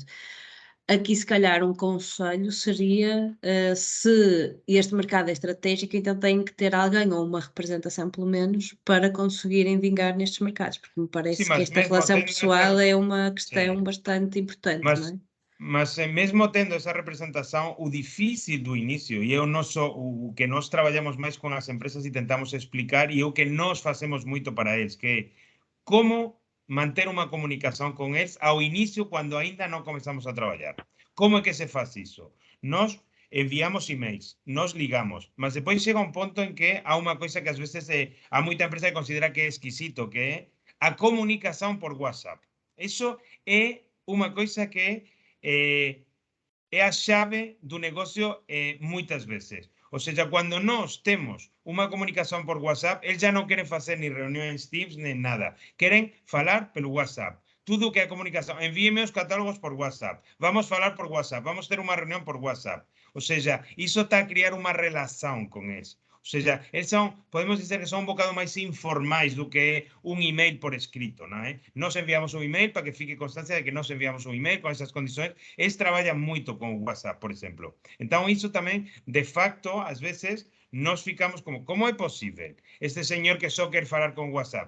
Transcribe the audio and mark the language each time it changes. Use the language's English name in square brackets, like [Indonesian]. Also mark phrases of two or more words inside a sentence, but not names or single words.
[Portuguese] Aqui, se calhar, um conselho seria, se este mercado é estratégico, então tem que ter alguém ou uma representação, pelo menos, para conseguirem vingar nestes mercados, porque me parece Sim, que mas esta mesmo relação tendo pessoal é uma Sim. questão bastante importante, não é? [Galician] Mas mesmo tendo esa representación, o difícil do inicio, e é o que nós traballamos máis con as empresas e tentamos explicar, e é o que nós facemos moito para eles, que é como manter unha comunicación con eles ao inicio cando aínda non comezamos a traballar. Como é que se faz iso? Nós enviamos emails, nos ligamos, mas depois chega un ponto en que há unha coisa que ás veces há moita empresa que considera que é exquisito, que é a comunicación por WhatsApp. Eso é unha coisa que é a chave do negocio moitas veces. [Spanish] O sea, cuando nos temos una comunicación por WhatsApp, ellos ya no quieren hacer ni reuniones Teams ni nada. [Galician] Quieren falar pelo WhatsApp. Tudo que é comunicación. Envíeme os catálogos por WhatsApp. Vamos falar por WhatsApp. Vamos ter uma reunión por WhatsApp. [Spanish] O sea, [Galician] iso está a criar uma relación con eles. [Spanish] O sea, [Galician] eles podemos dizer que son un bocado máis informais do que un email por escrito, non é? Nos enviamos un email para que fique constancia de que nos enviamos un email con esas condiciones. Eles traballan moito con WhatsApp, por exemplo. Entón, iso tamén, de facto, ás veces, nos ficamos como é posible este señor que só quer falar con WhatsApp?